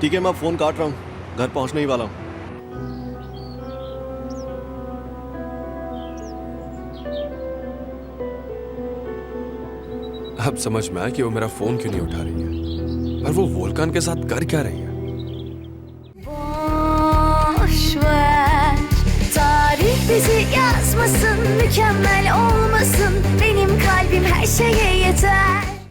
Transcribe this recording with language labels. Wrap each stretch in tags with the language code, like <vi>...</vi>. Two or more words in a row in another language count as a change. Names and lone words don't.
<hi>ठीक है, मैं फ़ोन काट रहा हूँ, घर पहुँचने ही वाला हूँ। अब समझ में आया कि वो मेरा फोन क्यों नहीं उठा रही है। पर वो वोल्कान के साथ कर क्या रही है?</hi> <tr>Boş ver. Tarih bizi yazmasın, mükemmel olmasın. Benim kalbim her şeye yeter.</tr>